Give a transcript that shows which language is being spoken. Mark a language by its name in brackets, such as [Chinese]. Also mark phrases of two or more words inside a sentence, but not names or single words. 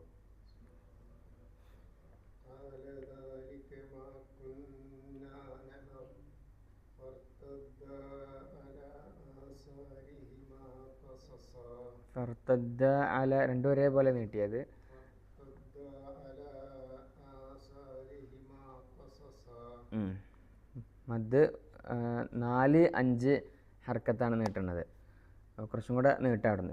[Arabic] قال ذلك ما كنا نبغ فارتدا على آثارهما قصصا. فارتدا على [Malayalam] രണ്ടും ഒരേപോലെ നീട്ടിയത്. മദ് 4-5 ഹർക്കത്താണ് നീട്ടുന്നത്. കുറച്ചും കൂടെ നീട്ടാടുന്നു.